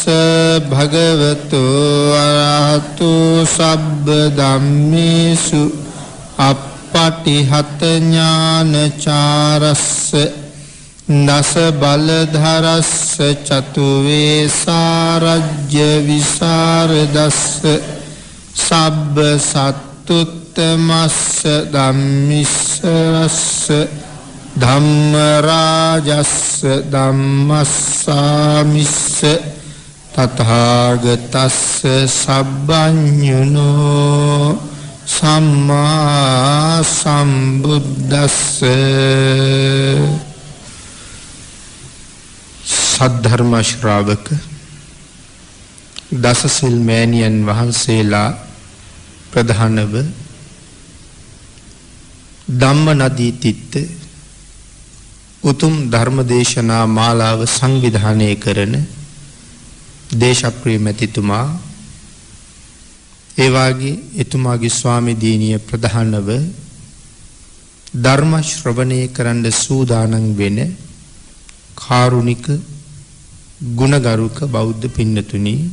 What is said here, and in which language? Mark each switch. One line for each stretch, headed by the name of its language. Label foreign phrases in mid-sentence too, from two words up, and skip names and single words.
Pali: භගවතු අරහතු සබ්බ ධම්මේසු අප්පටිහත ඥානචාරස්ස දස බලධරස්ස චතු වේසාරජ්‍ය විසරදස්ස සබ්බ සත්තුත්තමස්ස ධම්මිස්ස රස්ස ධම්ම රාජස්ස ධම්මස්සාමිස්ස තථාගතස්ස සබ්බඤුනෝ සම්මා සම්බුද්දස්ස
Sinhala: සද්ධර්ම ශ්‍රාවක දසසිල් මෑණියන් වහන්සේලා ප්‍රධානව ධම්ම නදී තිත්ත උතුම් ධර්මදේශනා මාලාව සංවිධානය කරන දේශප්‍රිය මැතිතුමා ඒ වාගේ එතුමාගේ ස්වාමි දීනිය ප්‍රධානව ධර්ම ශ්‍රවණය කරන්න සූදානම් වෙන කාරුණික ගුණගරුක බෞද්ධ පින්නතුනි